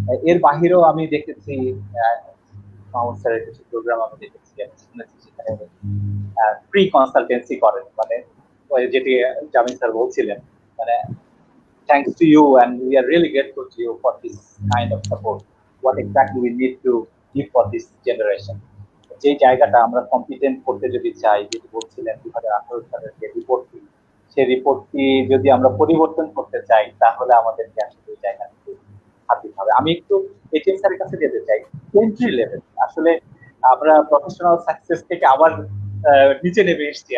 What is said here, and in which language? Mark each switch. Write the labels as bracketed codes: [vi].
[bn] এর বাহিরেও আমি দেখেছি মাহমুদ স্যারের কিছু প্রোগ্রাম আমি দেখেছি, আমি শুনেছি সেখানে ফ্রি কনসালটেন্সি করেন, মানে যেটি জামিন স্যার বলছিলেন, মানে [en] thanks to you and we are really grateful to you for this kind of support. What exactly we need to give for this generation? [bn] যে জায়গাটা আমরা কম্পিটেন্ট করতে যদি চাই, যেটি বলছিলেন 2018 সালের যে রিপোর্টটি, সেই রিপোর্টটি যদি আমরা পরিবর্তন করতে চাই, তাহলে আমাদেরকে আসলে এই জায়গা থেকে হাত দিতে হবে। আমি একটু এটিএম স্যারের কাছে যেতে চাই। এন্ট্রি লেভেল, আসলে আমরা প্রফেশনাল সাকসেস থেকে আবার নিচে নেমে এসেছি।